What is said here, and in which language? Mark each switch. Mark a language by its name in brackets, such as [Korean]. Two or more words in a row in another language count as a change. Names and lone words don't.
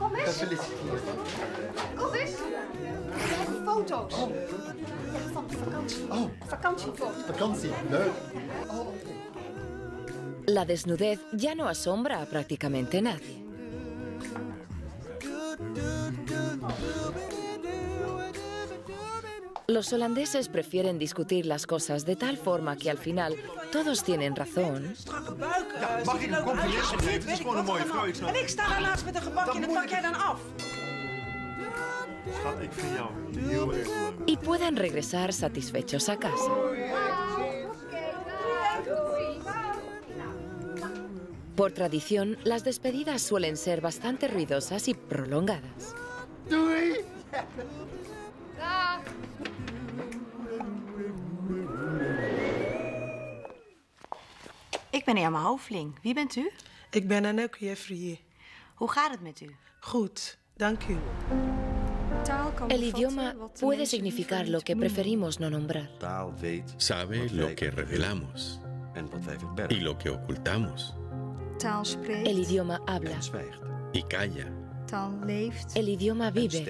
[Spanish] La desnudez ya no asombra a prácticamente nadie. Los holandeses prefieren discutir las cosas de tal forma que al final todos tienen razón. [Dutch] Mag ik een compliment geven? Het is gewoon een mooie vrouw. En ik sta daarnaast met een gebakje en dat pak jij dan af. Schat, ik vind jou heel erg leuk. [Spanish] Y puedan regresar satisfechos a casa. Por tradición, las despedidas suelen ser bastante ruidosas y prolongadas. [Dutch] Doei! Ik ben Irma Hoveling. Wie bent u? Ik ben Anouk Jeffrey. Hoe gaat het met u? Goed, dank u. [Spanish] El idioma puede significar lo que preferimos no nombrar. Sabe lo que revelamos y lo que ocultamos. El idioma habla Y calla El idioma vive